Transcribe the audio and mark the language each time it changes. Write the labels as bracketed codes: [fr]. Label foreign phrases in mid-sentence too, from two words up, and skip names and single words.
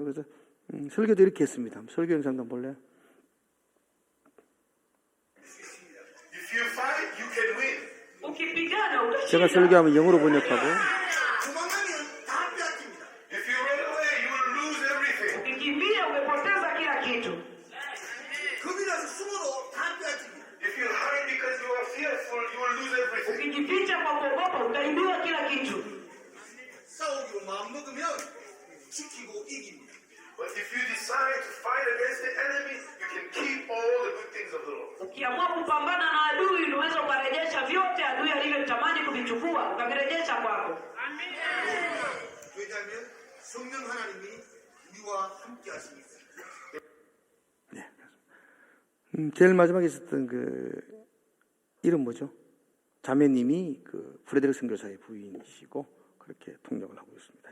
[ko] 그래서 설교도 이렇게 했습니다. 설교 영상도 한번 볼래요? 제가 설교하면 영어로 번역하고 [sw] Ukijificha kwa kuogopa utaibiwa kila kitu. [ko] 싸우기로 마음먹으면 지키고 이깁니다. [en] But if you decide to fight against the enemy, you can keep all the good things of the Lord. [sw] Ukiamua kupambana na adui, unaweza ukarejesha vyote adui alivyotamani kuvichukua, ukavirejesha kwako. Amen. [ko] 왜냐하면 성령 하나님이 우리와 함께 하시니까. 네. 제일 마지막에 있었던 그 이름 뭐죠? 자매님이 그 프레드릭 선교사의 부인이시고 그렇게 통역을 하고 있습니다.